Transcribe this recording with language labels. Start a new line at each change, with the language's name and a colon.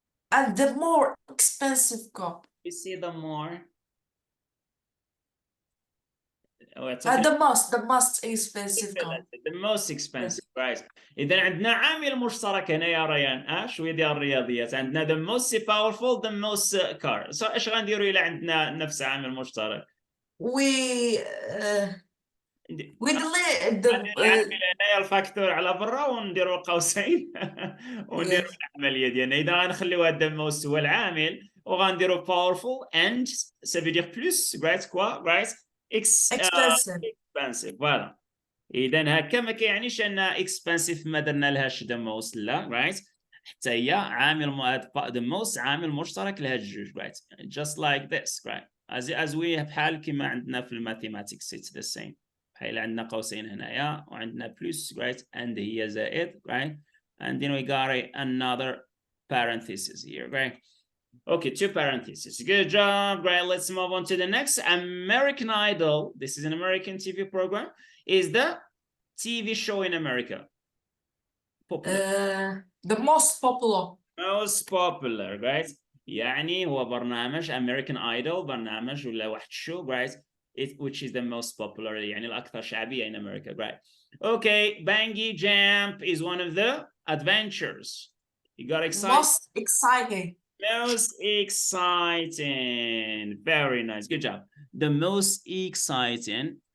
English: And the more expensive car. You see the more. The most expensive car. The most expensive, right?
Arabic: إذا عندنا عامل مشترك هنا يا ريان. شوية ديال الرياضيات. عندنا
English: the most powerful, the most car. So
Arabic: إيش غنديروا إلا عندنا نفس عامل مشترك؟
English: We delete
Arabic: هنا الفاكتور على برا ونديروا قوسين ونديروا العملية ديالنا. إذا غنخليو هذا most هو العامل وغنديروا
English: powerful and
French: ça veut dire plus,
Arabic: right?
French: Quoi,
English: right? Expensive.
French: Voilà.
Arabic: إذا هكا ما كيعنيش أن expensive ما درنا لهاش
English: the most
Arabic: لا, right? حتى هي عامل
English: the most
Arabic: عامل مشترك لهاد الجوج, right?
English: Just like this, right? As we
Arabic: بحال كما عندنا في
English: mathematics, it's the same.
Arabic: بحال عندنا قوسين هنايا وعندنا plus, right?
English: And
Arabic: هي زائد,
English: right? And then we got another parenthesis here, right? Okay, two parentheses. Good job. Great. Let's move on to the next. American Idol. This is an American TV program. Is the TV show in America. Popular. The most popular. Most popular, right?
Arabic: يعني هو برنامج American Idol برنامج ولا واحد
English: show, right? Which is the most popular
Arabic: يعني الأكثر شعبية
English: in America, right? Okay, bungee jump is one of the adventures. You got excited? Most exciting. Most exciting. Very nice. Good job. The most exciting.